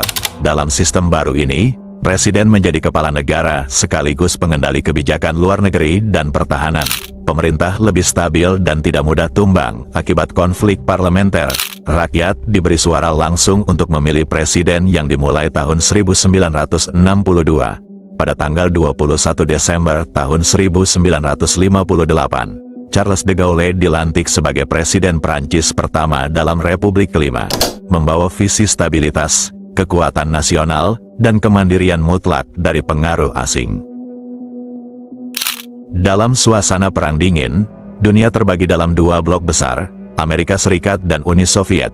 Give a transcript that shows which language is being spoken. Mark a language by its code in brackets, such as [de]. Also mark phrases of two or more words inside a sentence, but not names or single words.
[id] Dalam sistem baru ini, Presiden menjadi kepala negara sekaligus pengendali kebijakan luar negeri dan pertahanan. Pemerintah lebih stabil dan tidak mudah tumbang akibat konflik parlementer. Rakyat diberi suara langsung untuk memilih presiden yang dimulai tahun 1962. pada tanggal 21 Desember tahun 1958. Charles de Gaulle dilantik sebagai Presiden Prancis pertama dalam Republik kelima, membawa visi stabilitas, kekuatan nasional, dan kemandirian mutlak dari pengaruh asing. Dalam suasana Perang Dingin, dunia terbagi dalam dua blok besar, Amerika Serikat dan Uni Soviet.